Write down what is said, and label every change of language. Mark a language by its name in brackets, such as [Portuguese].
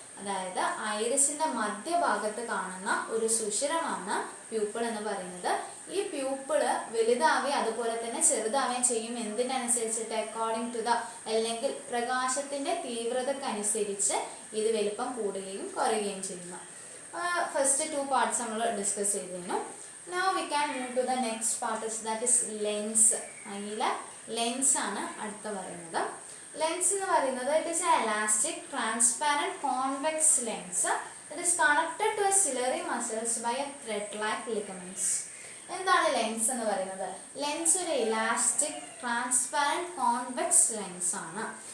[Malayalam] അതായത് ഐറിസിന്റെ മധ്യഭാഗത്ത് കാണുന്ന ഒരു സുഷിരമാണ് പ്യൂപ്പിൾ എന്ന് പറയുന്നത്. ഈ പ്യൂപ്പിള് വലുതാവുകയും അതുപോലെ തന്നെ ചെറുതാവുകയും ചെയ്യും. എന്തിനനുസരിച്ചിട്ട്? അക്കോർഡിംഗ് ടു ദ അല്ലെങ്കിൽ പ്രകാശത്തിന്റെ തീവ്രതക്കനുസരിച്ച് ഇത് വലിപ്പം കൂടുകയും കുറയുകയും ചെയ്യുന്നു. ഫസ്റ്റ് 2 പാർട്സ് നമ്മൾ ഡിസ്കസ് ചെയ്തിരുന്നു. [English] Now we can move to the next part, that is lens. [Malayalam] അതിലെ ലെൻസ് ആണ് അടുത്ത പറയുന്നത്. ലെൻസ് എന്ന് പറയുന്നത് [English] It is a elastic transparent convex lens. It is connected to a ciliary muscles by a thread like ligaments. [Malayalam] എന്താണ് lens എന്ന് പറയുന്നത്? Lens ഒരു ഇലാസ്റ്റിക് ട്രാൻസ്പാരന്റ് കോൺവെക്സ് ലെൻസ് ആണ്.